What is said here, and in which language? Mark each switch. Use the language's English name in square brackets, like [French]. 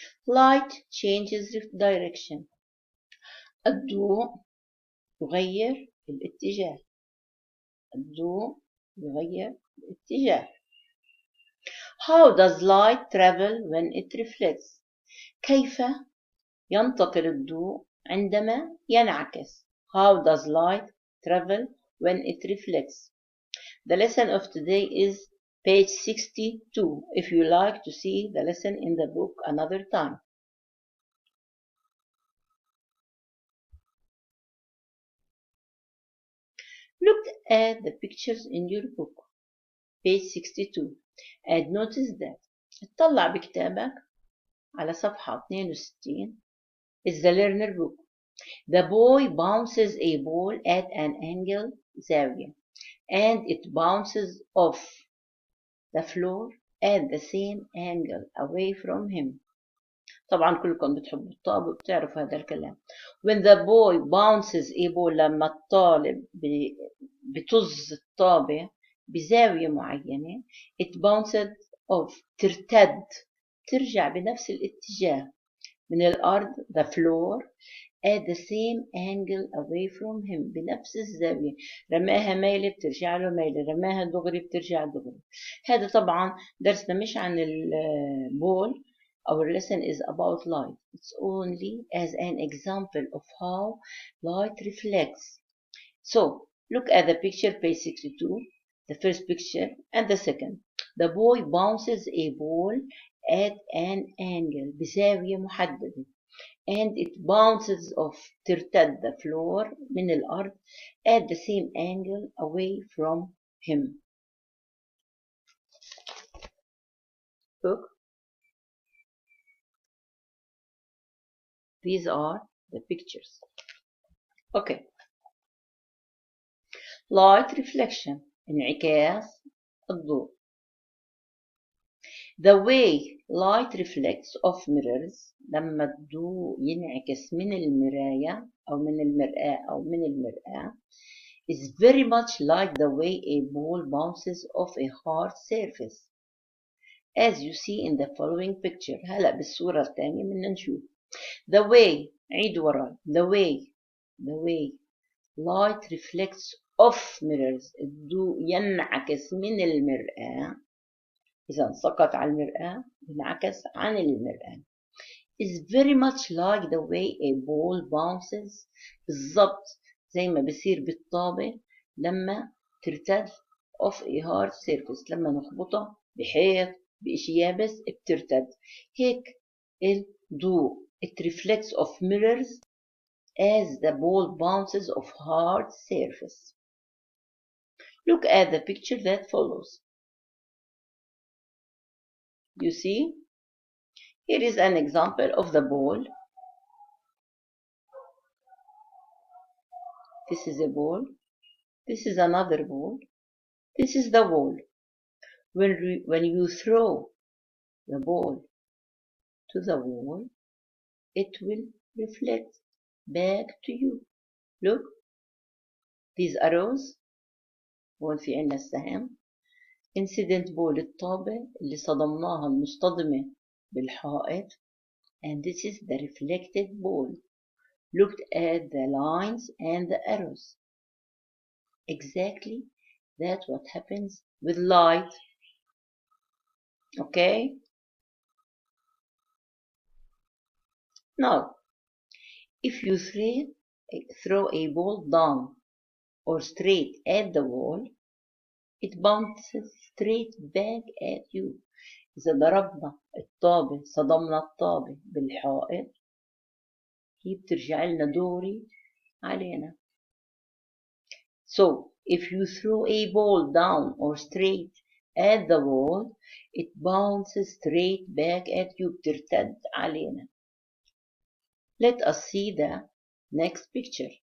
[English] Light changes direction. [Arabic] الضوء يغير الاتجاه. الضوء يغير الاتجاه. [English] How does light travel when it reflects? [Arabic] كيف ينتقل الضوء عندما ينعكس? [English] How does light travel when it reflects? The lesson of today is page 62 if you like to see the lesson in the book another time. Look at the pictures in your book, page 62, and notice that [Arabic] اطلع بكتابك على صفحة 62 [English] is the learner book. The boy bounces a ball at an angle زاوية and it bounces off the floor at the same angle away from him. [Arabic] طبعا كلكم بتحبوا الطابة وبتعرفوا هذا الكلام. When the boy bounces a ball لما الطالب بطز الطابة بزاوية معينة it bounces off ترجع بنفس الاتجاه من الأرض the floor at the same angle away from him بنفس الزاوية. رماها مايلة بترجع له مايلة، رماها دغري بترجع دغري. هذا طبعا درسنا مش عن البول. [English] Our lesson is about light. It's only as an example of how light reflects. So look at the picture, page 62, the first picture and the second. The boy bounces a ball at an angle [Arabic] بزاوية محددة [English] and it bounces off ترتد the floor [Arabic] من الأرض [English] at the same angle away from him. Look, these are the pictures. Okay. Light reflection [Arabic] انعكاس الضوء. [English] The way light reflects off mirrors [Arabic] لما الضوء ينعكس من المراية أو من المرآة [English] أو من المرآة is very much like the way a ball bounces off a hard surface as you see in the following picture. [Arabic] هلأ بالصورة الثانية بدنا نشوف [English] the way [Arabic] عيد وراي [English] the way light reflects off mirrors [Arabic] الضوء ينعكس من المرآة إذا سقط على المرآة ينعكس عن المرآة [English] is very much like the way a ball bounces [Arabic] بالضبط زي ما بصير بالطابة لما ترتد [English] off a hard surface [Arabic] لما نخبطها بحيط بإشي يابس بترتد. [English] هيك الضوء it reflects off mirrors as the ball bounces off hard surface. Look at the picture that follows. You see? Here is an example of the ball. This is a ball. This is another ball. This is the wall. When you throw the ball to the wall, it will reflect back to you. Look, these arrows. [Arabic] هون في عنا السهم. [English] Incident ball [Arabic] الطابة اللي صدمناها المصطدمة بالحائط. [English] And this is the reflected ball. Look at the lines and the arrows. Exactly that's what happens with light. Okay? Now, if you throw a ball down or straight at the wall, it bounces straight back at you. [Arabic] إذا ضربنا الطابة صدمنا الطابة بالحائط هي بترجع لنا دوري علينا. [English] So if you throw a ball down or straight at the wall, it bounces straight back at you. [Arabic] بترتد علينا. [English] Let us see the next picture.